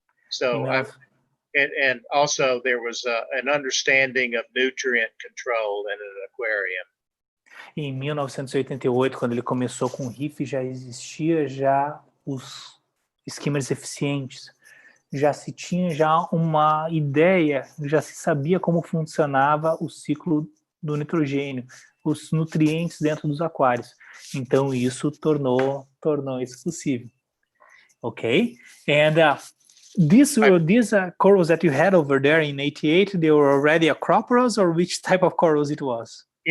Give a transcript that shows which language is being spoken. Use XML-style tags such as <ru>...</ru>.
<en>So and also there was an understanding of nutrient control in an aquarium.</en> <pt>em 1988, quando ele começou com o Reef, já existia já os skimmers eficientes. Já se tinha já uma ideia, já se sabia como funcionava o ciclo do nitrogênio, os nutrientes dentro dos aquários. Então isso tornou isso possível.</pt> <en>Okay? And these corals that you had over there in 88, they were already Acroporas, or which type of corals it was?</en>